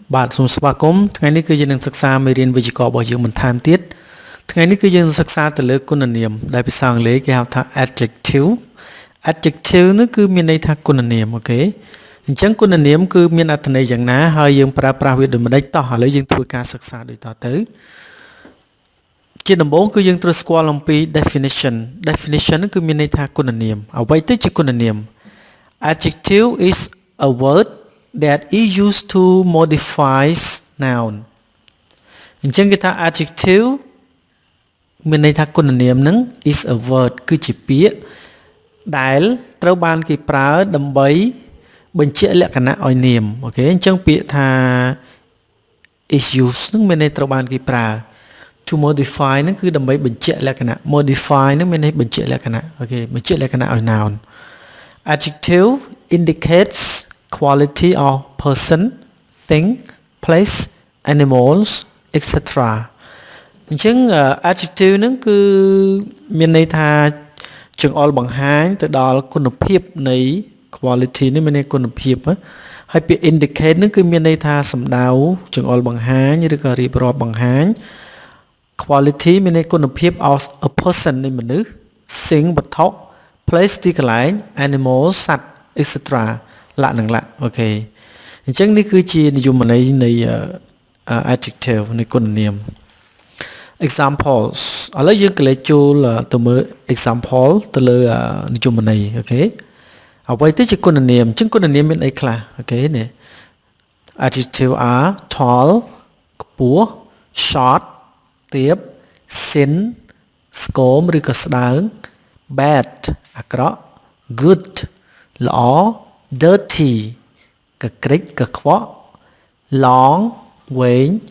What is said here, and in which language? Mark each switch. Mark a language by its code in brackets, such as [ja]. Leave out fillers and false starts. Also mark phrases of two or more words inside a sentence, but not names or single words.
[km] បាទសូមស្វាគមន៍ថ្ងៃនេះគឺយើងនឹងសិក្សាមេរៀនវិជ្ជារបស់យើងបន្ថែមទៀតថ្ងៃនេះគឺយើងនឹងសិក្សាទៅលើគុណនាមដែលភាសាអង់គ្លេសគេហៅថា [en] adjective adjective [km] នោះគឺមានន័យថាគុណនាម អូខេអញ្ចឹងគុណនាមគឺមានអត្ថន័យយ៉ាងណាហើយយើងប្រើប្រាស់វាដូចម្ដេចតោះឥឡូវយើង ធ្វើការសិក្សាដូចតទៅជាដំបូងគឺយើងត្រូវស្គាល់អំពី definition គឺមានន័យថាគុណនាមអ្វីទៅជាគុណនាម [en] adjective is a word that is used to modify noun [km] អញ្ចឹងគេថា adjective មានន័យថាគុណនាមហ្នឹង [en] is a word [km] គឺជាពាក្យដែលត្រូវបានគេប្រើដើម្បីបញ្ជាក់លក្ខណៈឲ្យនាមអូខេអញ្ចឹងពាក្យថា [en] is used [km] ហ្នឹងមានន័យត្រូវបានគេប្រើ [en] to modify [km] ហ្នឹងគឺដើម្បីបញ្ជាក់លក្ខណៈ modify ហ្នឹងមានន័យបញ្ជាក់លក្ខណៈអូខេបញ្ជាក់លក្ខណៈឲ្យ [en] noun adjective indicates quality of person, thing, place, animals, etc. [km] អញ្ចឹង adjective ហ្នឹងគឺមានន័យថាចង្អុលបង្ហាញទៅដល់គុណភាពនៃ quality នេះមានន័យគុណភាពហើយពាក្យ indicate ហ្នឹងគឺមានន័យថាសំដៅចង្អុលបង្ហាញឬក៏រៀបរាប់បង្ហាញ quality មានន័យគុណភាព [en] of a person [km] នៃមនុស្ស thing វត្ថុ place ទីកន្លែង animals សត្វ etc. លក្ខនឹងលក្ខអូខេអញ្ចឹងនេះគឺជានិយមន័យនៃ adjective នៃគុណនាម examples ឥឡូវយើងក៏លេចចូលទៅមើល example ទៅលើនិយមន័យអូខេអ្វីទៅជាគុណនាមអញ្ចឹងគុណនាមមានអីខ្លះអូខេនេះ [en] adjective are tall [km] ខ្ពស់ short ទាប thin ស្គមឬក៏ស្ដើង bad អាក្រក់ good ល្អ dirty កក្រិចកខ្វក់ long វែង